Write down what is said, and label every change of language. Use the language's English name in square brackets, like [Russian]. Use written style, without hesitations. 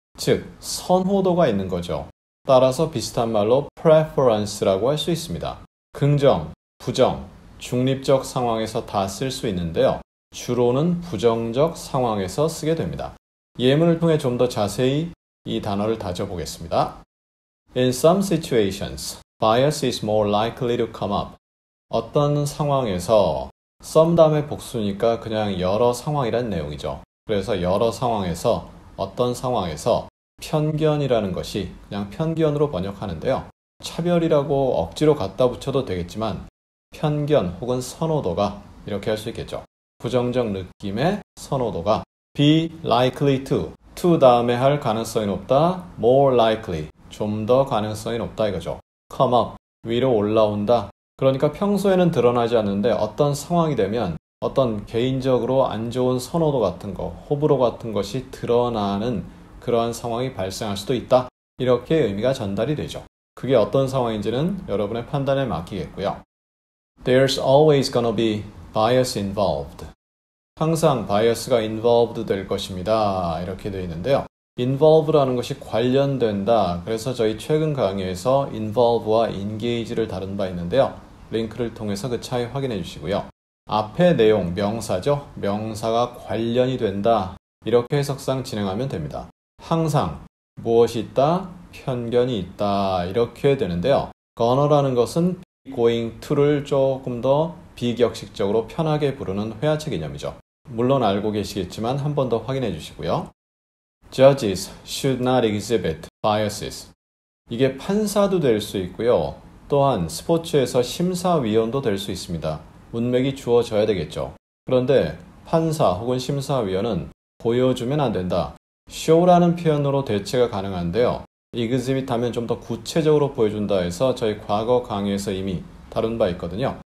[Korean] 즉, 선호도가 있는 거죠. 따라서 비슷한 말로 preference라고 할 수 있습니다. 긍정, 부정, 중립적 상황에서 다 쓸 수 있는데요. 주로는 부정적 상황에서 쓰게 됩니다. 예문을 통해 좀 더 자세히 이 단어를 다져보겠습니다. [English] In some situations, bias is more likely to come up. [Korean] 어떤 상황에서 some 다음에 복수니까 그냥 여러 상황이란 내용이죠. 그래서 여러 상황에서, 어떤 상황에서 편견이라는 것이 그냥 편견으로 번역하는데요. 차별이라고 억지로 갖다 붙여도 되겠지만 편견 혹은 선호도가 이렇게 할 수 있겠죠. 부정적 느낌의 선호도가 be likely to 다음에 할 가능성이 높다, more likely, 좀 더 가능성이 높다 이거죠. come up, 위로 올라온다. 그러니까 평소에는 드러나지 않는데 어떤 상황이 되면 어떤 개인적으로 안 좋은 선호도 같은 거, 호불호 같은 것이 드러나는 그러한 상황이 발생할 수도 있다. 이렇게 의미가 전달이 되죠. 그게 어떤 상황인지는 여러분의 판단에 맡기겠고요. [English] There's always gonna be bias involved. [Korean] 항상 바이어스가 involved 될 것입니다. 이렇게 되어 있는데요. involve라는 것이 관련된다. 그래서 저희 최근 강의에서 involve와 engage를 다룬 바 있는데요. 링크를 통해서 그 차이 확인해 주시고요. 앞의 내용, 명사죠. 명사가 관련이 된다. 이렇게 해석상 진행하면 됩니다. 항상 무엇이 있다? 편견이 있다. 이렇게 되는데요. gonna라는 것은 going to 를 조금 더 비격식적으로 편하게 부르는 회화체 개념이죠. 물론 알고 계시겠지만 한 번 더 확인해 주시고요. [English] Judges should not exhibit biases. [Korean] 이게 판사도 될 수 있고요. 또한 스포츠에서 심사위원도 될 수 있습니다. 문맥이 주어져야 되겠죠. 그런데 판사 혹은 심사위원은 보여주면 안 된다. show라는 표현으로 대체가 가능한데요. exhibit 하면 좀 더 구체적으로 보여준다 해서 저희 과거 강의에서 이미 다룬 바 있거든요.